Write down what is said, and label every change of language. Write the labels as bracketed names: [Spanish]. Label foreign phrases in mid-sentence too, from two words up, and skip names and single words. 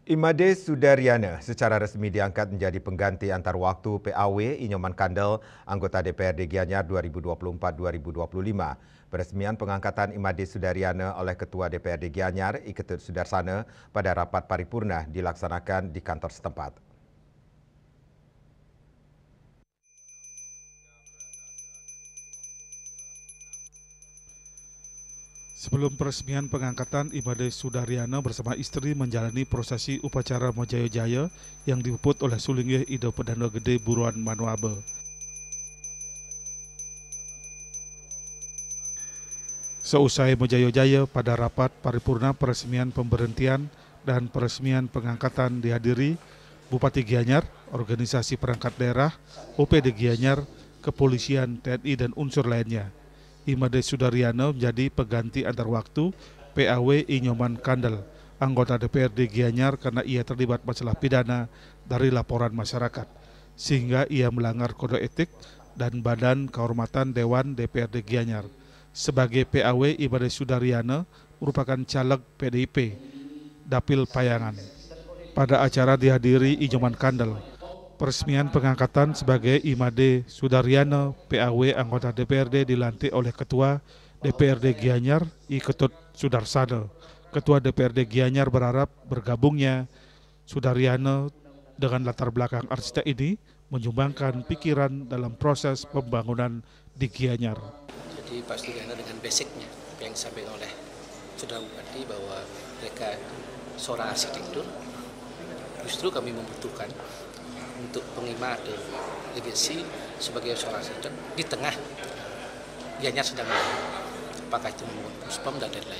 [Indonesian] Imade Sudaryana secara resmi diangkat menjadi pengganti antar waktu PAW Inyoman Kandel, anggota DPRD Gianyar 2024-2025. Peresmian pengangkatan Imade Sudaryana oleh Ketua DPRD Gianyar, Iketut Sudarsana, pada rapat paripurna dilaksanakan di kantor setempat. Sebelum peresmian pengangkatan, Imade Sudaryana bersama istri menjalani prosesi upacara Mojayo Jaya yang dipuput oleh Sulingih Ido Pedano Gede Buruan Manuabe. Seusai Mojayo Jaya, pada rapat paripurna peresmian pemberhentian dan peresmian pengangkatan dihadiri Bupati Gianyar, organisasi perangkat daerah, OPD Gianyar, kepolisian, TNI, dan unsur lainnya. Imade Sudaryana menjadi pengganti antar waktu PAW Inyoman Kandel, anggota DPRD Gianyar, karena ia terlibat masalah pidana dari laporan masyarakat, sehingga ia melanggar kode etik dan badan kehormatan Dewan DPRD Gianyar. Sebagai PAW, Imade Sudaryana merupakan caleg PDIP, Dapil Payangan. Pada acara dihadiri Inyoman Kandel, peresmian pengangkatan sebagai Imade Sudaryana PAW anggota DPRD dilantik oleh Ketua DPRD Gianyar, Iketut Sudarsana. Ketua DPRD Gianyar berharap bergabungnya Sudaryana dengan latar belakang arsitek ini menyumbangkan pikiran dalam proses pembangunan di Gianyar. Jadi Pak Sudaryana dengan basicnya yang disampaikan oleh Saudara Bupati bahwa mereka seorang arsitektur, justru kami membutuhkan untuk pengimat legasi sebagai seorang arsitek di tengah Gianyar sedang apakah itu membuat puspom dan lain-lain.